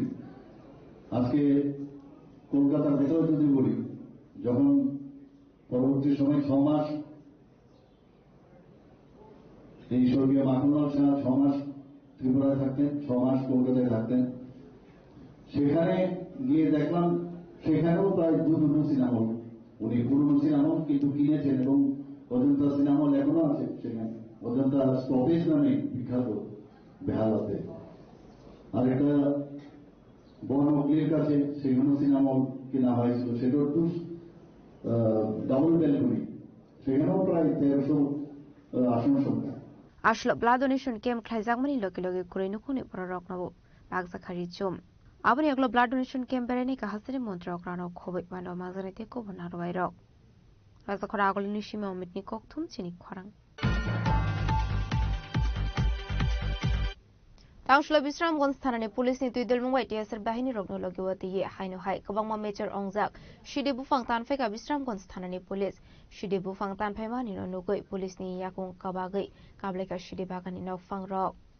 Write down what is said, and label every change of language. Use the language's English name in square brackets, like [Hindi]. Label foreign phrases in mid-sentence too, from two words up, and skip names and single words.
[Bangla] আজকে কলকাতার ভেতরে যদি বলি, যখন পরবর্তী সময় 6 মাস এই স্বর্গীয় মাখনলাল শাহ 6 মাস ত্রিপুরায় থাকতেন, 6 মাস কলকাতায় থাকতেন, সেখানে গিয়ে দেখলাম সেখানেও প্রায় [English] 2 cinema hall [Bangla] উনি পুরনো সিনেমা কিন্তু কিনেছেন এবং অজন্তা সিনেমা হল এখনো আছে সেখানে, অজন্তা স্টপেজ নামে বিখ্যাত বেহালাতে। আর একটা বনমগলির কাছে সেখানেও [English] cinema hall [Bangla] কেনা হয়েছিল, সেটাও একটু [English] double balcony, [Bangla] সেখানেও প্রায় 1300 আসন সংখ্যা। [Kok Borok] আসলে [English] blood donation camp [Kok Borok] খাইজাকমানি লগে লগে কুরাইনো কোনে বড় নব বাগজাখারি জম আবনি আগলো [English] blood donation camp [Kok Borok] বেরেনি কাহাসিনি মন্ত্র অগ্রানো খবই বানো মাজানিতে কবনা রবাই রক বাগজাখরা আগলিনি সীমা অমিতনি ককথুম চিনি খরাং তাংশলা বিশ্রামগঞ্জ থানানি পুলিসনি তুইদল মুঙ্গাই টিএসএর বাহিনী রগ্ন লগিওয়াতি ইয়ে হাইনো হাই কবাংমা মেজর অংজাক শিডি বুফাং তানফেকা বিশ্রামগঞ্জ থানানি পুলিশ শিডি বুফাং তানফাইমানি নুগৈ পুলিসনি ইয়াকুং কাবাগৈ কাবলেকা শিডি বাগানি নফাং রক